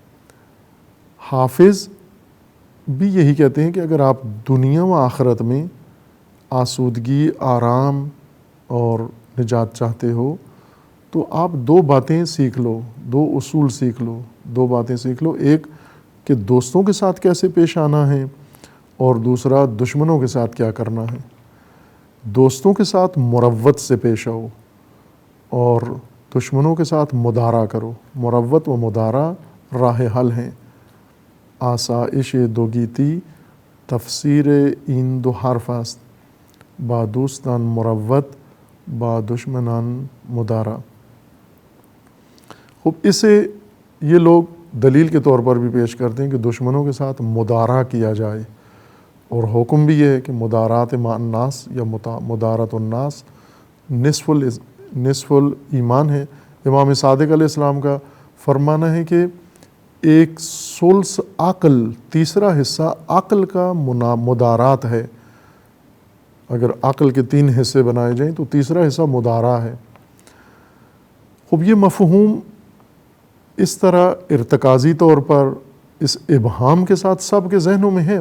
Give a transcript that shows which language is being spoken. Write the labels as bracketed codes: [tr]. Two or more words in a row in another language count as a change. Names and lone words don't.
[ur] حافظ بھی یہی کہتے ہیں کہ اگر آپ دنیا و آخرت میں آسودگی، آرام اور نجات چاہتے ہو تو آپ دو باتیں سیکھ لو، دو اصول سیکھ لو، دو باتیں سیکھ لو، ایک کہ دوستوں کے ساتھ کیسے پیش آنا ہے اور دوسرا دشمنوں کے ساتھ کیا کرنا ہے۔ دوستوں کے ساتھ مروت سے پیش آؤ اور دشمنوں کے ساتھ مدارا کرو۔ مروت و مدارا راہ حل ہیں۔ [fa] آسائش دو گیتی تفسیر این دو حرف است، با دوستان مروت با دشمنان مدارا۔ [ur] خوب اسے یہ لوگ دلیل کے طور پر بھی پیش کرتے ہیں کہ دشمنوں کے ساتھ مدارا کیا جائے، اور حکم بھی یہ ہے کہ [ar] مدارات مع الناس [ur] یا [ar] مدارات الناس نصف الایمان [ur] ہے۔ امام صادق علیہ السلام کا فرمانا ہے کہ ایک ثلث عقل، تیسرا حصہ عقل کا مدارات ہے۔ اگر عقل کے 3 حصے بنائے جائیں تو تیسرا حصہ مدارا ہے۔ خوب یہ مفہوم اس طرح ارتکازی طور پر اس ابہام کے ساتھ سب کے ذہنوں میں ہے۔